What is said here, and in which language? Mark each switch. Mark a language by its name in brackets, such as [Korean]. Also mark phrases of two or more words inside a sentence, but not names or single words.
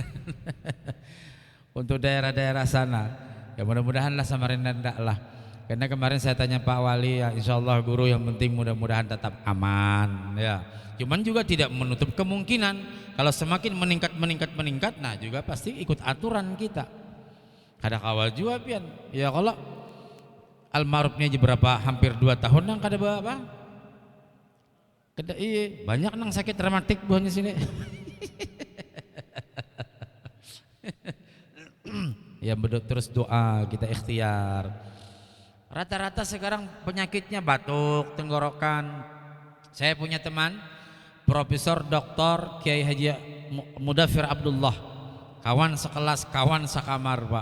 [Indonesian] Untuk daerah-daerah sana. Ya mudah-mudahan lah Samarinda enggak lah. Karena kemarin saya tanya Pak Wali, ya [Arabic] إن شاء الله [Indonesian] guru yang penting mudah-mudahan tetap aman ya. Cuman juga tidak menutup kemungkinan kalau semakin meningkat, nah juga pasti ikut aturan kita. [Banjar] Kada kawal juga pian. Ya kalau almarhumnya aja berapa, hampir 2 tahun nang kada apa? Kada iya, banyak nang sakit rematik buahnya sini. [Indonesian] Ya bedok terus doa, kita ikhtiar. Rata-rata sekarang penyakitnya batuk, tenggorokan. Saya punya teman Profesor Dr. Kiai Haji Mudafir Abdullah, kawan sekelas, kawan sakamar Pak.